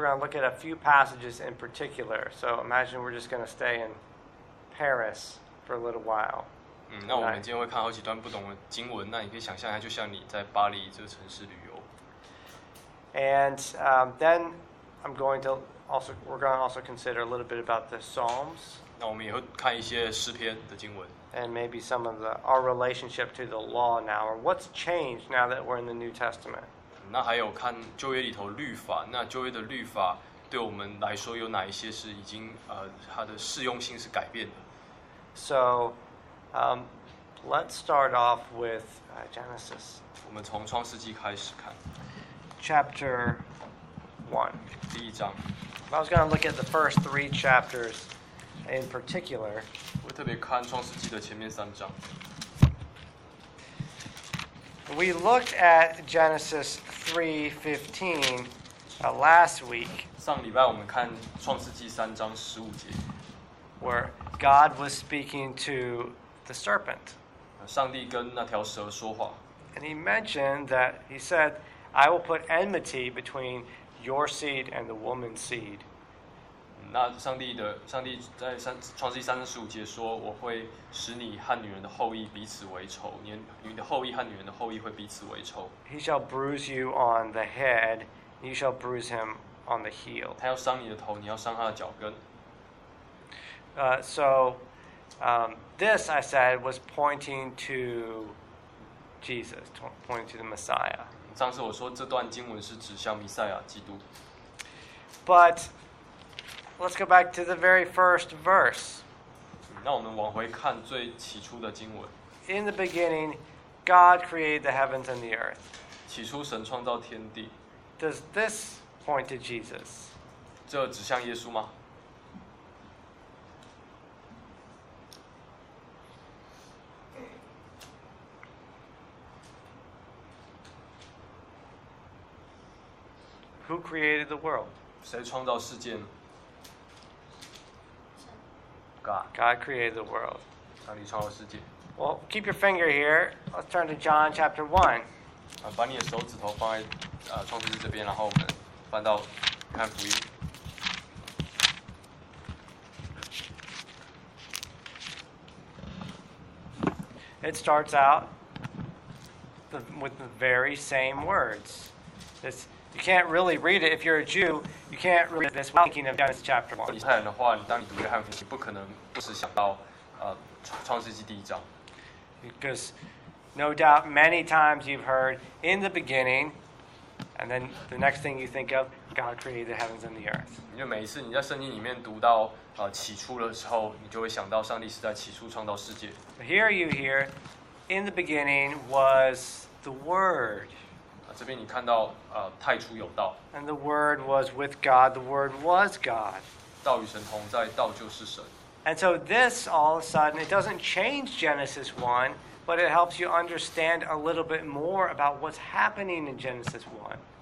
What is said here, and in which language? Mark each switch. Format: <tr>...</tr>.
<en>We're going to look at a few passages in particular. So imagine we're just going to stay in Paris for a little while.</en> <zh>那我们今天会看好几段不同的经文。那你可以想象一下，就像你在巴黎这个城市旅游。</zh> <en>And then I'm going to also, we're going to also consider a little bit about the Psalms.</en> <zh>那我们也会看一些诗篇的经文。</zh> <en>And maybe some of our relationship to the law now, or what's changed now that we're in the New Testament.</en> <zh>那还有看旧约里头律法，那旧约的律法对我们来说有哪一些是已经它的适用性是改变的</zh> <en>？So, let's start off with Genesis.</en> <zh>我们从创世纪开始看。</zh> <en>Chapter one.</en> <zh>第一章。</zh> <en>I was going to look at the first three chapters in particular.</en> <zh>我特别看创世纪的前面三章。</zh> <en>We looked at Genesis 3:15 last week.</en> <zh>上礼拜我们看创世纪三章十五节</zh> <en>where God was speaking to the serpent.</en> <zh>上帝跟那条蛇说话</zh> <en>And he mentioned that he said, I will put enmity between your seed and the woman's seed.</en> <zh>那上帝在创世纪三章十五节说，我会使你和女人的后裔彼此为仇，你的后裔和女人的后裔会彼此为仇。</zh> <en>He shall bruise you on the head, you shall bruise him on the heel.</en> <zh>他要伤你的头，你要伤他的脚跟。</zh> <en>This I said was pointing to Jesus, pointing to the Messiah.</en> <zh>上次我说这段经文是指向弥赛亚基督。</zh> <en>But let's go back to the very first verse.</en> <zh>那我们往回看最起初的经文。</zh> <en>In the beginning, God created the heavens and the earth.</en> <zh>起初神创造天地。</zh> <en>Does this point to Jesus?</en> <zh>这指向耶稣吗？</zh> <en>Who created the world?</en> <zh>谁创造世界呢？</zh> <en>God. God created the world.</en> <zh>上帝创造世界。</zh> <en>Well, keep your finger here. Let's turn to John chapter 1.</en> <zh>把你的手指头放在创世纪这边，然后我们翻到看福音。</zh> <en>It starts out with the very same words. This. You can't really read it if you're a Jew. You can't read this without thinking of Genesis chapter 1.</en> <zh>你是犹太人的话，当你读约翰福音，你不可能不时想到，创世纪第一章。</zh> <en>Because no doubt many times you've heard in the beginning, and then the next thing you think of, God created the heavens and the earth.</en> <zh>因为每一次你在圣经里面读到起初的时候，你就会想到上帝是在起初创造世界。</zh> <en>Here you hear, in the beginning was the Word.</en> <zh>这边你看到，太初有道。</zh> <en>And the Word was with God. The Word was God.</en> <zh>道与神同在，道就是神。</zh> <en>And so this all of a sudden it doesn't change Genesis 1, but it helps you understand a little bit more about what's happening in Genesis 1.</en>